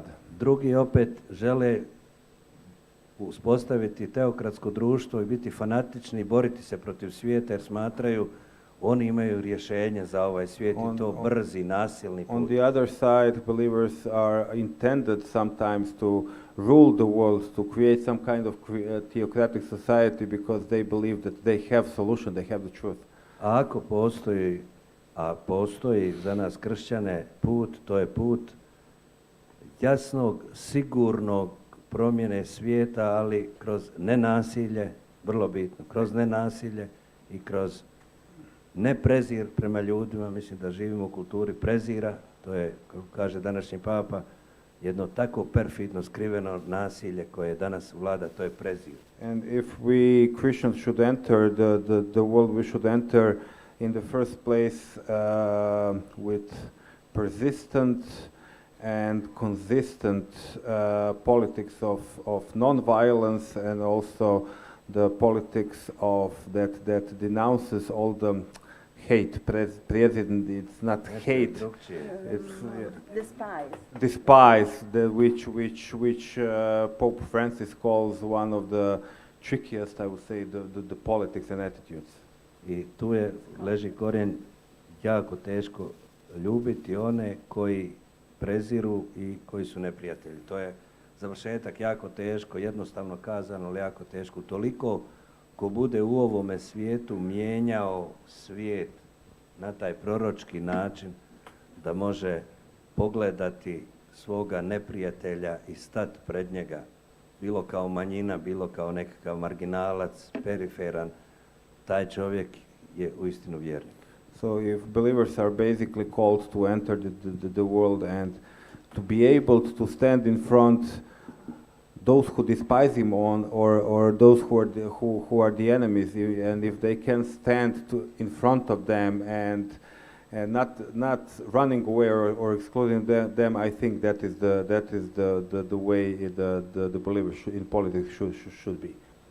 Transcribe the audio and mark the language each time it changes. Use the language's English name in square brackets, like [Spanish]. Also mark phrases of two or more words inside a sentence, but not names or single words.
[Croatian] Drugi opet žele uspostaviti teokratsko društvo i biti fanatični i boriti se protiv svijeta jer smatraju oni imaju rješenje za ovaj svijet i to brzi, nasilni put. [English] On the other side, believers are intended sometimes to rule the world, to create some kind of theocratic society, because they believe that they have solution, they have the truth. [Croatian] A ako postoji za nas kršćane put, to je put jasnog, sigurnog promjene svijeta, ali kroz nenasilje, vrlo bitno, kroz nenasilje i kroz neprezir prema ljudima. Mislim da živimo u kulturi prezira, to je, kako kaže današnji papa, jedno tako perfidno skriveno nasilje koje danas vlada, to je prezir. [English] And if we Christians should enter the world, we should enter in the first place with persistent and consistent politics of non-violence, and also the politics of that denounces all the hate. President, it's not hate. It's despise, which Pope Francis calls one of the trickiest, I would say, the politics and attitudes. [Croatian] I tu leži korijen jako teško ljubiti one koji preziru i koji su neprijatelji. To je završetak jako teško, jednostavno kazano, ali jako teško. Toliko ko bude u ovome svijetu mijenjao svijet na taj proročki način da može pogledati svoga neprijatelja i stati pred njega, bilo kao manjina, bilo kao nekakav marginalac, periferan, taj čovjek je uistinu vjernik. [English] So if believers are basically called to enter the world and to be able to stand in front those who despise him or those who are the enemies, and if they can stand in front of them and not running away or excluding them, I think that is the way the believers in politics should be.